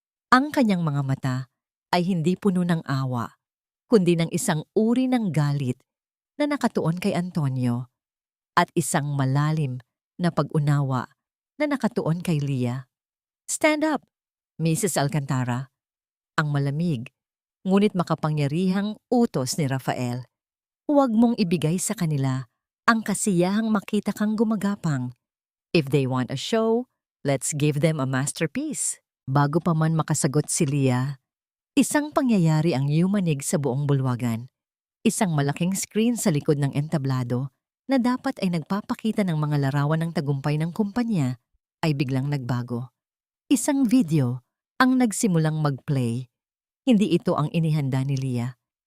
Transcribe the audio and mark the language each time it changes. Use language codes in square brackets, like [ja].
[tl] Ang kanyang mga mata ay hindi puno ng awa, kundi ng isang uri ng galit na nakatuon kay Antonio at isang malalim na pag-unawa na nakatuon kay Leah. [en] "Stand up, Mrs. Alcantara." [tl] Ang malamig, ngunit makapangyarihang utos ni Rafael. Huwag mong ibigay sa kanila ang kasiyahang makita kang gumagapang. [en] If they want a show, let's give them a masterpiece. [tl] Bago pa man makasagot si Leah, isang pangyayari ang yumanig sa buong bulwagan. Isang malaking screen sa likod ng entablado na dapat ay nagpapakita ng mga larawan ng tagumpay ng kumpanya ay biglang nagbago. Isang video ang nagsimulang mag-play. Hindi ito ang inihanda ni Leah.